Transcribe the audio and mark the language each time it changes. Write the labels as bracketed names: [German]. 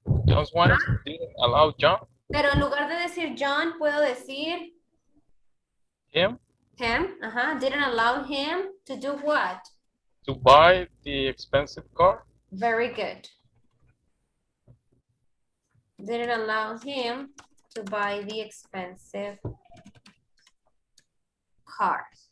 [English] John's wife didn't allow John. [Spanish] Pero en lugar de decir John, puedo decir [English] Him. him. Didn't allow him to do what? To buy the expensive car. Very good. Didn't allow him to buy the expensive car.